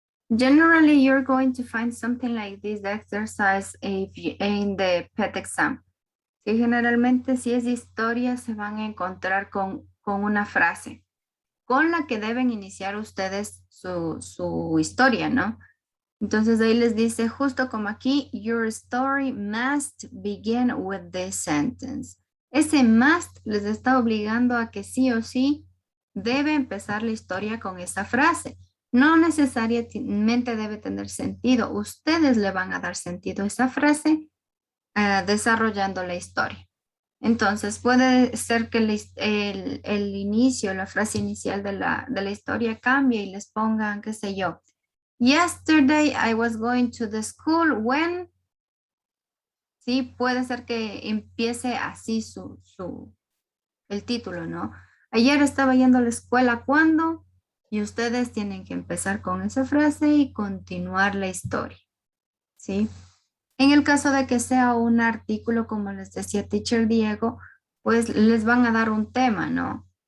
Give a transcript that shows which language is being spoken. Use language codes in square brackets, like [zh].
[en] Generally, you're going to find something like this exercise if in the PET exam. [es] Que generalmente si es historia se van a encontrar con una frase con la que deben iniciar ustedes su historia, ¿no? Entonces ahí les dice justo como aquí, [en] your story must begin with this sentence. [es] Ese must les está obligando a que sí o sí debe empezar la historia con esa frase. No necesariamente debe tener sentido. Ustedes le van a dar sentido a esa frase desarrollando la historia. Entonces puede ser que el inicio, la frase inicial de la historia cambie y les pongan, qué sé yo. [en] Yesterday I was going to the school when. [es] Sí, puede ser que empiece así el título, ¿no? Ayer estaba yendo a la escuela cuando, y ustedes tienen que empezar con esa frase y continuar la historia, ¿sí? En el caso de que sea un artículo, como les decía Teacher Diego, pues les van a dar un tema, ¿no?